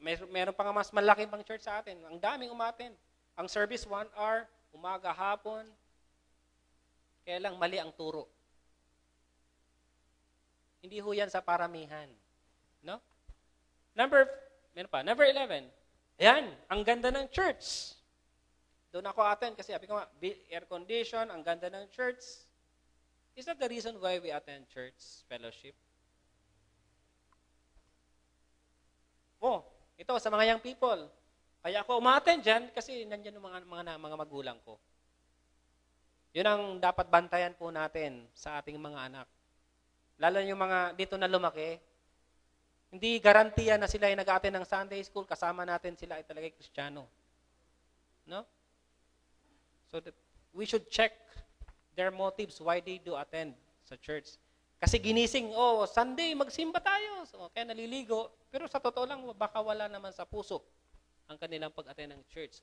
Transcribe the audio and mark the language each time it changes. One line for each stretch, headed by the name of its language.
Filipino: Meron pa nga mas malaki pang church sa atin. Ang daming umaattend. Ang service 1 hour, umaga, hapon. Kaya lang mali ang turo. Hindi ho yan sa paramihan. No? Number 11. Ayan, ang ganda ng church. Doon ako attend kasi sabi ko nga, air condition, ang ganda ng church.
English: Is that the reason why we attend church fellowship?
Filipino: Oh, ito sa mga young people. Kaya ako umattend dyan kasi nandyan yung mga magulang ko. Yun ang dapat bantayan po natin sa ating mga anak. Lalo yung mga dito na lumaki, hindi garantiya na sila ay nag-attend ng Sunday school, kasama natin sila ay talaga Kristiyano. No?
English: So that we should check their motives why they do attend sa church.
Filipino: Kasi ginising, Sunday, magsimba tayo. So, kaya naliligo. Pero sa totoo lang, baka wala naman sa puso ang kanilang pag-attend ng church.